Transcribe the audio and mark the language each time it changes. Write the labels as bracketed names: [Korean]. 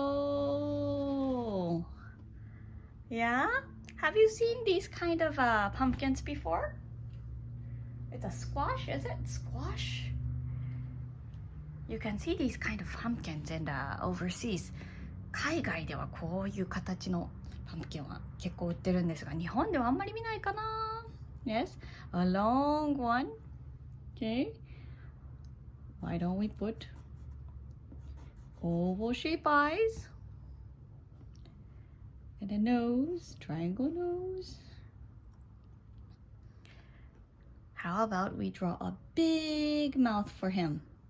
[English] Whoa. Yeah? Have you seen these kind of pumpkins before? It's a squash, is it? Squash? You can see these kind of pumpkins in overseas. [Japanese] 海外ではこういう形のパンプキンは結構売ってるんですが、日本ではあんまり見ないかな。 [English] Yes, a long one. Okay. Why don't we put oval shape eyes and a nose, triangle nose. How about we draw a big mouth for him?